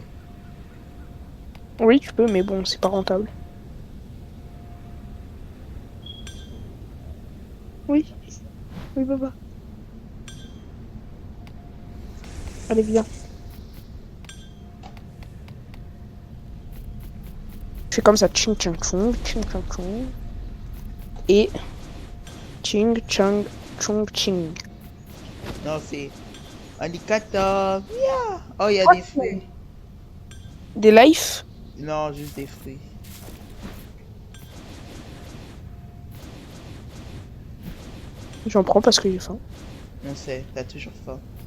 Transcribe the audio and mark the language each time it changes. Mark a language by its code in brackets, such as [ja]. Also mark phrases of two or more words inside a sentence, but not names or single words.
[fr] Oui, tu peux, mais bon, c'est pas rentable. Oui. Oui, papa. Allez, viens. Je fais comme ça. Ching, chang, chung, ching, chang, chung. Et. Ching, chang, chung, ching. Non, c'est indicateur. Yeah. Oh, il y a des fruits. Des lives? Non, juste des fruits. J'en prends parce que j'ai faim. On sait, t'as toujours faim.